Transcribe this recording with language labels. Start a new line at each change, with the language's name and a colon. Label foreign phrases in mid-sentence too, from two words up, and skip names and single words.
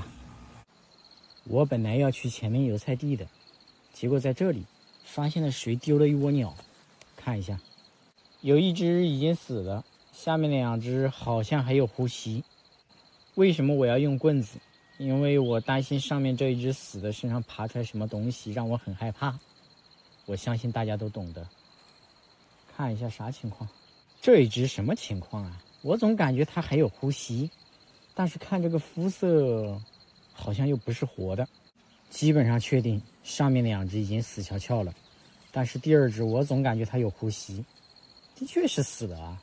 Chinese: 我本來要去前面油菜地的，結果在這裡發現了誰丟了一窩鳥，看一下，有一隻已經死了，下面2隻好像還有呼吸。為什麼我要用棍子？因為我擔心上面這一隻死的身上爬出來什麼東西，讓我很害怕。我相信大家都懂的。看一下啥情況？這一隻什麼情況啊？我總感覺它還有呼吸，但是看這個膚色好像又不是活的。基本上確定上面2隻已經死翹翹了，但是第2隻我總感覺它有呼吸，的確是死的啊。